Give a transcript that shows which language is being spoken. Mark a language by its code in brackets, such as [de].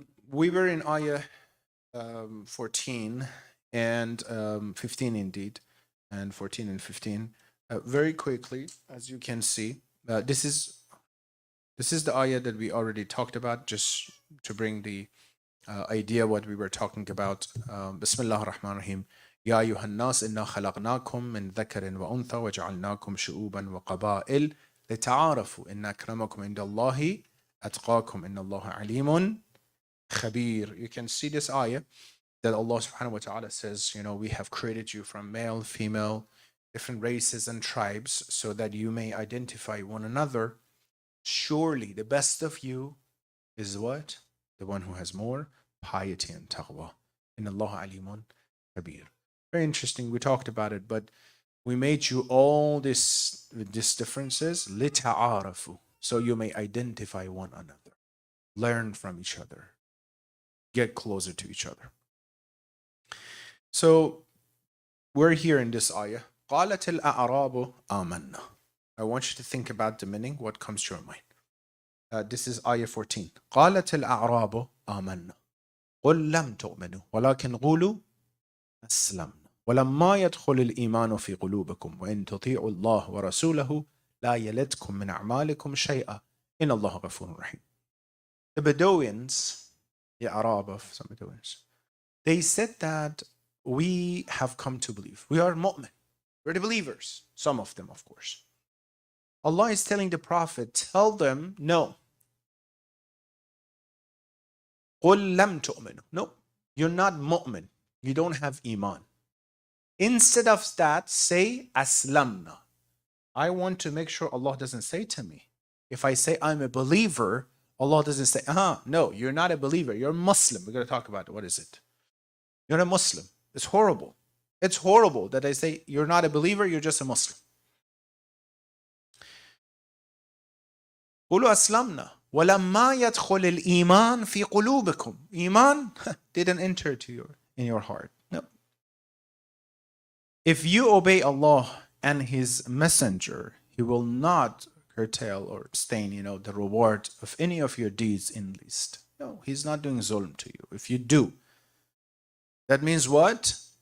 [en] We were in ayah 14 and 15 indeed, and 14 and 15. Very quickly, as you can see, this is This is the ayah that we already talked about, just to bring the idea what we were talking about. Bismillah ar-Rahman ar-Rahim. [ar] يا أيها الناس إنا خلقناكم من ذكر وأنثى وجعلناكم شعوبا وقبائل لتعارفوا إن أكرمكم عند الله أتقاكم إن الله عليم خبير. [en] You can see this ayah that Allah subhanahu wa ta'ala says, you know, we have created you from male, female, different races and tribes so that you may identify one another. Surely the best of you is what? The one who has more piety and taqwa. Inna Allah alimun kabir. Very interesting. We talked about it, but we made you all these differences lita'arafu, so you may identify one another, learn from each other, get closer to each other. So we're here in this ayah. [ar] قالت الأعراب آمنا. [en] I want you to think about the meaning, what comes to your mind. This is ayah 14. [ar] قالت الأعراب آمنا قل لم تؤمنوا ولكن قولوا أسلمنا ولما يدخل الإيمان في قلوبكم وإن تطيعوا الله ورسوله لا يلدكم من أعمالكم شيئا إن الله غفور رحيم. [en] The Bedouins, the Arab of some Bedouins, they said that we have come to believe. We are mu'min. We're the believers. Some of them, of course. Allah is telling the Prophet, tell them, no. [ar] قُلْ لَمْ تُؤْمِنُوا. [en] No, you're not mu'min. You don't have iman. Instead of that, say aslamna. I want to make sure Allah doesn't say to me, if I say I'm a believer, Allah doesn't say, no, you're not a believer. You're a Muslim. We're going to talk about it. What is it? You're a Muslim. It's horrible. It's horrible that I say you're not a believer, you're just a Muslim. [ar] قولوا أسلمنا ولما يدخل الإيمان في قلوبكم. [en] Iman didn't enter in your heart. No. If you obey Allah and His Messenger, He will not curtail or abstain, the reward of any of your deeds in least. No, He's not doing zulm to you. If you do, that means what?